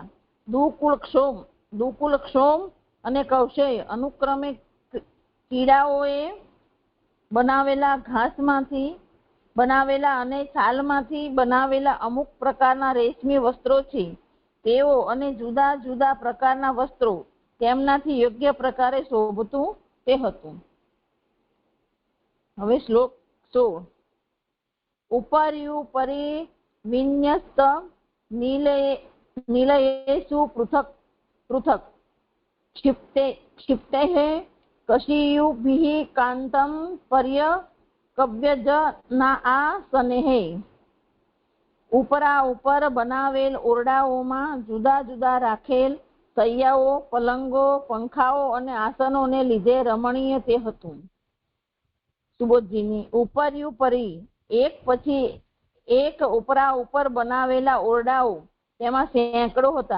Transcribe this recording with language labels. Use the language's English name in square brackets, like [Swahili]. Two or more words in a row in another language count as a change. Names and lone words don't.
[Gujarati] દુકુલ ક્ષોમ અને કૌશેય અનુક્રમે કીડાઓએ બનાવેલા ઘાસમાંથી બનાવેલા અને છાલમાંથી બનાવેલા અમુક પ્રકારના રેશમી વસ્ત્રો છે તેઓ અને જુદા જુદા પ્રકારના વસ્ત્રો તેમનાથી યોગ્ય પ્રકારે શોભતું તે હતું. હવે શ્લોક [Sanskrit] 16. ઉપર્યુપરી વિન્યસ્ત નીલયેષુ પૃથક પૃથક क्षिप्तैः कशीयुभिः कान्तं पर्यकव्यजनाआसनैः. [Gujarati] ઉપરા ઉપર બનાવેલ ઓરડાઓમાં જુદા જુદા રાખેલ સૈયાઓ, પલંગો, પંખાઓ અને આસનોને લીધે રમણીય તે હતું. સુબોધજીની ઉપર્યુપરી એક પછી એક ઉપરા ઉપર બનાવેલા ઓરડાઓ તેમાં સેંકડો હતા.